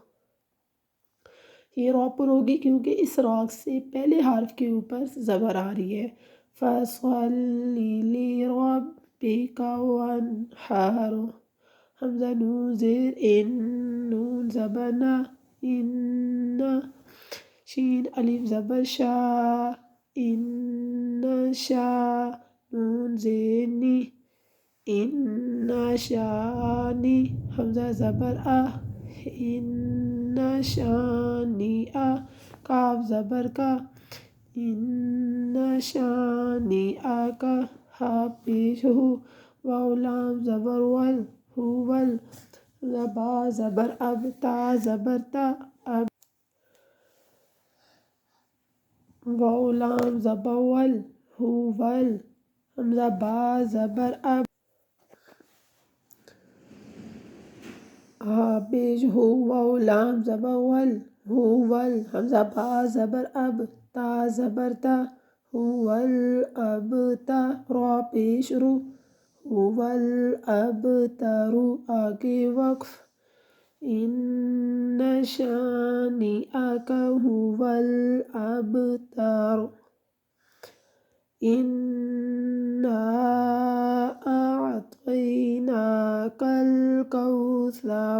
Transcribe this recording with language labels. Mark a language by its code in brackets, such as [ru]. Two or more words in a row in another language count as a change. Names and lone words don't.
[ur] یہ را پر ہوگی کیونکہ اس را سے پہلے حرف کے اوپر زبر آ رہی ہے. [ar] فصل لربك وانحر. [ur] حمزہ نون زیر ان نون زبر نا إن. شین الف زبر شا إن شا. نون زیر نی إن شانی. حمزہ زبر آ إن شانئ. کاف زبر کا إن شانئک. ہا پیش ہو. واو لام زبر ول. هول. با زبر اب. تا زبر تا اب. واو لام زبر ول. هول. حمزہ با زبر اب. ہا پیش ہو. واو لام زبر ول. هول. حمزہ با زبر اب. تا زبر تا. هول اب تا. را پیش رو. هول اب ترو. آگے وقف. [ar] إن شانئك هو الأبتر. إنا أعطيناك الكوثر.